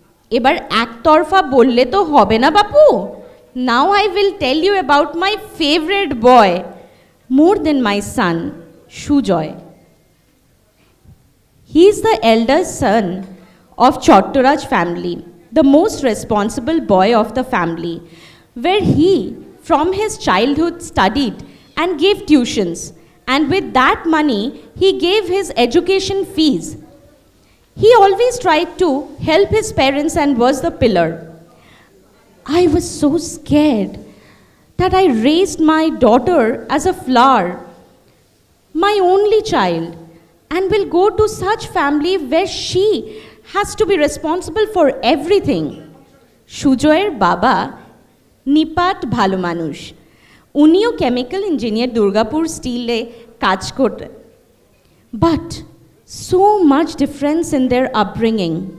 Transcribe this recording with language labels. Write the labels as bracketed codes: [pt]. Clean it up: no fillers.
[bn] এবার একতরফা বললে তো হবে না বাপু। [en] Now I will tell you about my favourite boy, more than my son, Sujoy. He is the elder son of Chottoraj family, the most responsible boy of the family, where he, from his childhood, studied and gave tuitions, and with that money, he gave his education fees. He always tried to help his parents and was the pillar. I was so scared that I raised my daughter as a flower, my only child, and will go to such family where she has to be responsible for everything. [bn] সুজয়ের বাবা নিপাট ভালো মানুষ, উনিও chemical engineer, Durgapur স্টিলে কাজ করতেন। [en] But so much difference in their upbringing.